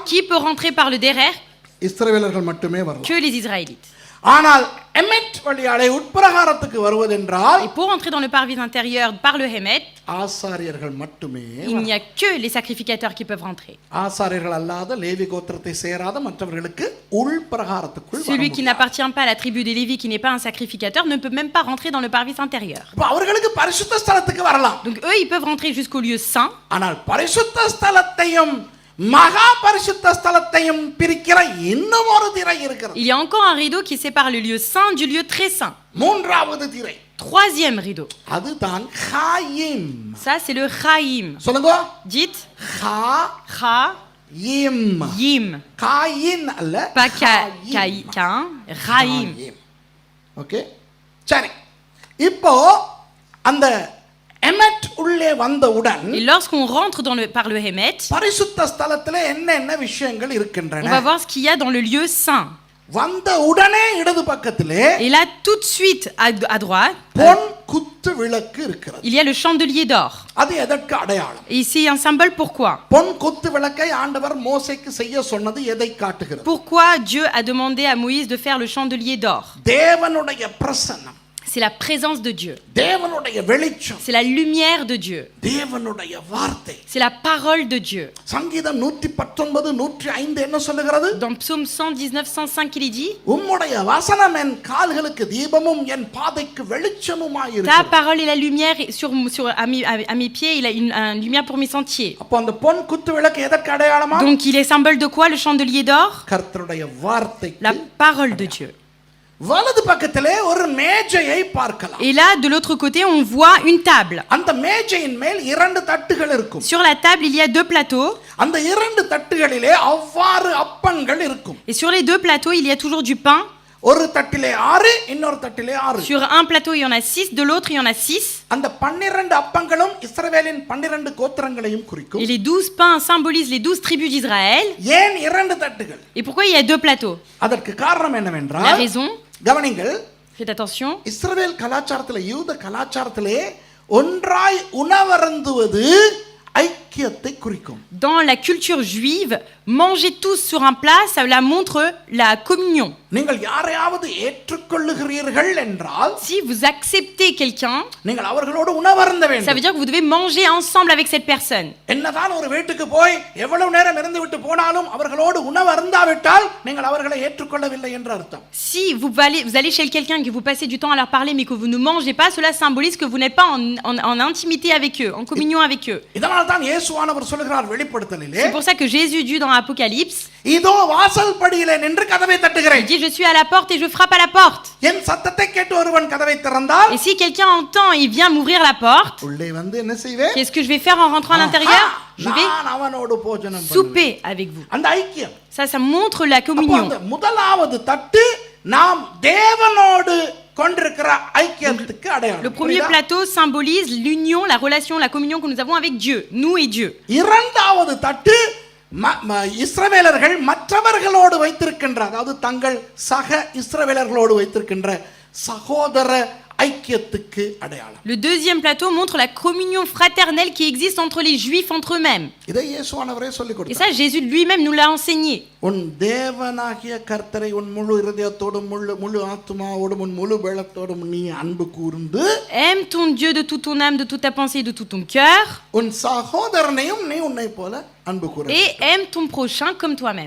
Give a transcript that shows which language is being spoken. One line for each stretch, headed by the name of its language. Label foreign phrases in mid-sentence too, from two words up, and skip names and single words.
French: Qui peut rentrer par le derrière?
Tamil: இஸ்ரவேலர்கள் மட்டுமே வரலாம்.
French: Que les Israélites.
Tamil: ஆனால் எமெட் வழியாலே உட்பிரகாரத்துக்கு வருவதென்றால்
French: Et pour entrer dans le parvis intérieur par le Hémet,
Tamil: ஆசாரியர்கள் மட்டுமே
French: il n'y a que les sacrificateurs qui peuvent rentrer.
Tamil: ஆசாரியர்கள் அல்லாத லேவி கோத்திரத்தை சேராத மற்றவர்களுக்கு உள்பிரகாரத்துக்குள் வர
French: Celui qui
Tamil: முடியாது.
French: n'appartient pas à la tribu des Lévites, qui n'est pas un sacrificateur, ne peut même pas rentrer dans le parvis intérieur.
Tamil: அப்ப அவர்களுக்கு பரிசுத்த ஸ்தலத்துக்கு வரலாம்.
French: Donc eux, ils peuvent rentrer jusqu'au lieu saint.
Tamil: ஆனால் பரிசுத்த ஸ்தலத்தையும் மகா பரிசுத்த ஸ்தலத்தையும் பிரிக்கிற இன்னும் ஒரு திரை இருக்கிறது.
French: Il y a encore un rideau qui sépare le lieu saint du lieu très saint.
Tamil: மூன்றாவது திரை.
French: Troisième rideau.
Tamil: அதுதான் காயிம்.
French: Ça, c'est le Chaïm.
Tamil: சொல்லுங்க.
French: Dites
Tamil: காயிம்.
French: Yim.
Tamil: காயின் அல்ல.
French: Pas Caïn, Raïm.
Tamil: ஓகே. சரி. இப்போ அந்த எமெட் உள்ளே வந்தவுடன்
French: Et lorsqu'on rentre par le Hémet,
Tamil: பரிசுத்த ஸ்தலத்திலே என்னென்ன விஷயங்கள்
French: on
Tamil: இருக்கின்றன?
French: va voir ce qu'il y a dans le lieu saint.
Tamil: வந்த உடனே இடது பக்கத்திலே
French: Et là, tout de suite, à droite,
Tamil: பொன் குத்து விளக்கு இருக்கிறது.
French: il y a le chandelier d'or.
Tamil: அது எதற்கு அடையாளம்?
French: Et c'est un symbole pourquoi?
Tamil: பொன் குத்து விளக்கை ஆண்டவர் மோசேக்கு செய்ய சொன்னது எதை காட்டுகிறது?
French: Pourquoi Dieu a demandé à Moïse de faire le chandelier d'or?
Tamil: தேவனுடைய பிரசன்னம்,
French: C'est la présence de Dieu.
Tamil: தேவனுடைய வெளிச்சம்,
French: C'est la lumière de Dieu.
Tamil: தேவனுடைய வார்த்தை.
French: C'est la parole de Dieu.
Tamil: சங்கீதம் 119 105 என்ன சொல்லுகிறது?
French: Dans Psaume 119, 105, il est dit,
Tamil: உம்முடைய வசனம் என் கால்களுக்கு தீபமும் என் பாதைக்கு வெளிச்சமுமாய்
French: ta
Tamil: இருக்கிறது.
French: parole est la lumière à mes pieds, il a une lumière pour mes sentiers.
Tamil: அப்போ அந்த பொன் குத்து விளக்கு எதற்கு அடையாளமா?
French: Donc il est symbole de quoi le chandelier d'or?
Tamil: கர்த்தருடைய வார்த்தைக்கு.
French: La parole de Dieu.
Tamil: வலது பக்கத்திலே ஒரு மேஜையை பார்க்கலாம்.
French: Et là, de l'autre côté, on voit une table.
Tamil: அந்த மேஜையின் மேல் 2 தட்டுகள் இருக்கும்.
French: Sur la table, il y a 2 plateaux.
Tamil: அந்த 2 தட்டுகளிலே அவ்வாறு அப்பங்கள் இருக்கும்.
French: Et sur les 2 plateaux, il y a toujours du pain.
Tamil: ஒரு தட்டிலே 6, இன்னொரு தட்டிலே 6.
French: Sur un plateau, il y en a 6, de l'autre, il y en a 6.
Tamil: அந்த 12 அப்பங்களும் இஸ்ரவேலின் 12 கோத்திரங்களையும் குறிக்கும்.
French: Et les 12 pains symbolisent les 12 tribus d'Israël.
Tamil: ஏன் 2 தட்டுகள்?
French: Et pourquoi il y a 2 plateaux?
Tamil: அதற்கு காரணம்
French: La
Tamil: என்னவென்றால்,
French: raison,
Tamil: கவனிங்கள்,
French: faites attention,
Tamil: இஸ்ரவேல் கலாச்சாரத்திலே, யூத கலாச்சாரத்திலே ஒன்றாய் உணவருந்துவது ஐக்கியத்தை குறிக்கும்.
French: dans la culture juive, manger tous sur un plat, ça la montre la communion.
Tamil: நீங்கள் யாரையாவது ஏற்றுக்கொள்ளுகிறீர்கள் என்றால்
French: Si vous acceptez quelqu'un,
Tamil: நீங்கள் அவர்களோடு உணவருந்த
French: ça veut
Tamil: வேண்டும்.
French: dire que vous devez manger ensemble avec cette personne.
Tamil: என்னதான் ஒரு வீட்டுக்கு போய் எவ்வளவு நேரம் இருந்து விட்டு போனாலும் அவர்களோடு உணவருந்தாவிட்டால் நீங்கள் அவர்களை ஏற்றுக்கொள்ளவில்லை என்று அர்த்தம்.
French: Si vous allez chez quelqu'un et que vous passez du temps à leur parler mais que vous ne mangez pas, cela symbolise que vous n'êtes pas en intimité avec eux, en communion avec eux.
Tamil: இதனால் தான் இயேசுவானவர் சொல்கிறார் வெளிப்படுத்தலிலே,
French: C'est pour ça que Jésus dit dans Apocalypse,
Tamil: இதோ வாசல் படியிலே நின்று கதவை
French: il
Tamil: தட்டுகிறேன்.
French: dit je suis à la porte et je frappe à la porte.
Tamil: என் சத்தத்தை கேட்டு ஒருவன் கதவை திறந்தால்
French: Et si quelqu'un entend et vient m'ouvrir la porte,
Tamil: உள்ளே வந்து என்ன செய்வேன்?
French: qu'est-ce que je vais faire en rentrant à l'intérieur? Je vais
Tamil: நான் அவனோடு போஜனம் பண்ணுவேன்.
French: souper avec vous.
Tamil: அந்த ஐக்கியம்.
French: Ça montre la
Tamil: அப்போ
French: communion.
Tamil: அந்த முதலாவது தட்டு நாம் தேவனோடு கொண்டிருக்கிற ஐக்கியத்துக்கு
French: Le
Tamil: அடையாளம்.
French: premier
Tamil: புரியுதா?
French: plateau symbolise l'union, la relation, la communion que nous avons avec Dieu, nous et Dieu.
Tamil: இரண்டாவது தட்டு இஸ்ரவேலர்கள் மற்றவர்களோடு வைத்திருக்கின்ற, அதாவது தங்கள் சக இஸ்ரவேலர்களோடு வைத்திருக்கின்ற சகோதர ஐக்கியத்துக்கு அடையாளம்.
French: Le deuxième plateau montre la communion fraternelle qui existe entre les Juifs entre eux-mêmes.
Tamil: இதை இயேசுவானவரே சொல்லிக்
French: Et
Tamil: கொடுத்தார்.
French: ça, Jésus lui-même nous l'a enseigné.
Tamil: உன் தேவனாகிய கர்த்தரை உன் முழு இருதயத்தோடும் முழு ஆத்துமாவோடும் உன் முழு பலத்தோடும் நீ அன்பு கூர்ந்து
French: Aime ton Dieu de toute ton âme, de toute ta pensée, de tout ton cœur.
Tamil: உன் சகோதரனையும் நீ உன்னை போல அன்பு கூற.
French: Et aime ton prochain comme toi-même.